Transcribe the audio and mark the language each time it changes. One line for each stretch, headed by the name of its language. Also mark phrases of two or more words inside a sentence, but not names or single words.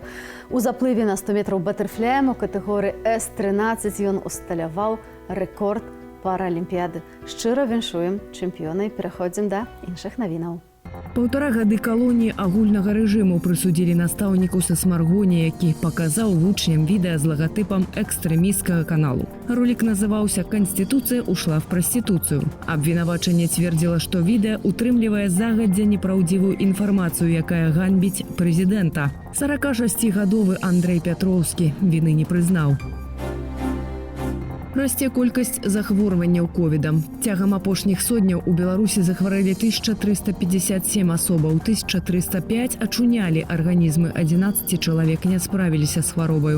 Belarusian: У заплыве на 100 метраў батэрфляем у катэгорыі С-13 ён усталяваў рэкорд паралімпіяды. Шчыра віншуем чэмпіёна і пераходзім да іншых навінаў. 1,5 гады калоніі агульнага рэжыму прысудзілі настаўніку са Смаргоні, які паказаў вучням відэа з лагатыпам экстрэмісцкага каналу. Ролик называўся «Конституция ушла в проституцию». Абвінавачанне цвердзіла, што відэа утрымлівае загадзя непраўдзівую інфармацыю, якая ганьбіць прэзідэнта. 46-гадовы Андрэй Пятроўскі віны не прызнаў. Расце колькасць захворванняў ковідам. Цягам апошніх сотняў у Беларусі захварэлі 1357 асобаў, 1305 ачунялі арганізмы, 11 чалавек не справіліся з хваробаю.